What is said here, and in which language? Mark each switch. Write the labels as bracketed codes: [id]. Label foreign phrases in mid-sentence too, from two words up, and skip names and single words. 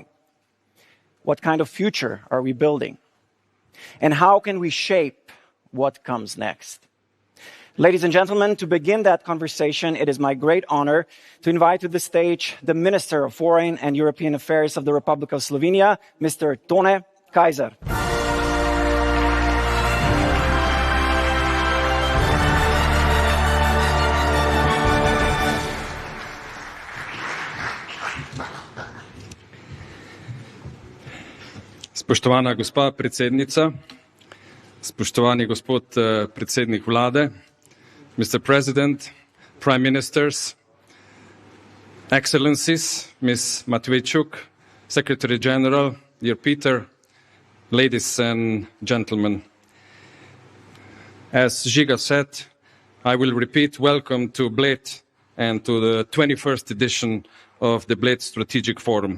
[en] What kind of future are we building? And how can we shape what comes next? Ladies and gentlemen, to begin that conversation, it is my great honor to invite to the stage the Minister of Foreign and European Affairs of the Republic of Slovenia, Mr. Tone Kaiser. [sl] Spoštovana gospa predsednica, spoštovani gospod predsednik vlade, [en] Mr. President, Prime Ministers, Excellencies, Ms. Matviichuk, Secretary General, dear Peter, ladies and gentlemen. As Žiga said, I will repeat welcome to Bled and to the 21st edition of the Bled Strategic Forum.